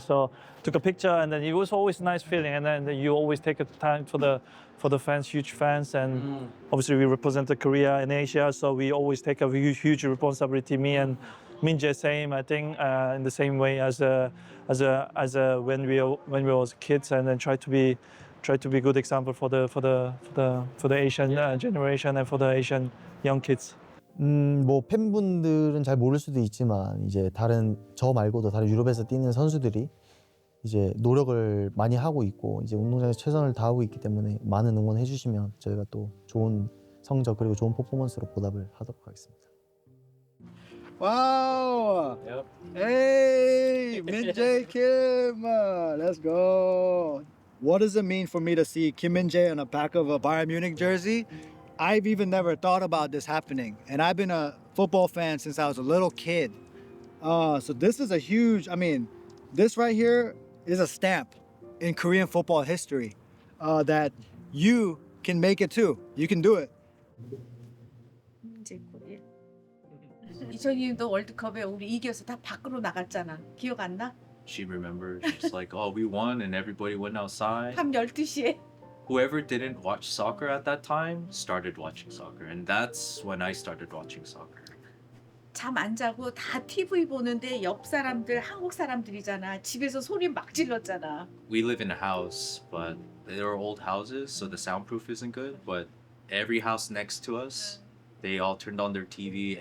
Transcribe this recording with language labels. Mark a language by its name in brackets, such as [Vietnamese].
[English] So took a picture, and then it was always a nice feeling. And then you always take a time for the fans, huge fans, and obviously we represented Korea in Asia, so we always take a huge responsibility. Me and Min-jae same, I think, in the same way as when we was kids, and then try to be good example for the Asian generation and for the Asian young kids. [Korean] 뭐 팬분들은 잘 모를 수도 있지만 이제 저 말고도 다른 유럽에서 뛰는 선수들이 이제 노력을 많이 하고 있고 이제 운동장에서 최선을 다하고 있기 때문에 많은 응원해 주시면 저희가 또 좋은 성적 그리고 좋은 퍼포먼스로 보답을 하도록 하겠습니다. [English] Wow! Yep. Hey, Min-jae Kim! Let's go! What does it mean for me to see Kim Min-jae on the back of a Bayern Munich jersey? I've even never thought about this happening. And I've been a football fan since I was a little kid. So this is a huge, this right here is a stamp in Korean football history that you can make it too. You can do it. [Korean] 이제 코리아. 2002년도 월드컵에 우리 이겨서 다 밖으로 나갔잖아. 기억 안 나? [English] She remembers. She's like, oh, we won and everybody went outside. [Korean] 밤 12시에. [English] Whoever didn't watch soccer at that time started watching soccer. And that's when I started watching soccer. [Korean] 잠 안 자고 다 TV 보는데 옆 사람들 한국 사람들이잖아. 집에서 소리 막 질렀잖아. [English] We live in a house, but there are old houses, so the soundproof isn't good. But every house next to us, they all turned on their TV.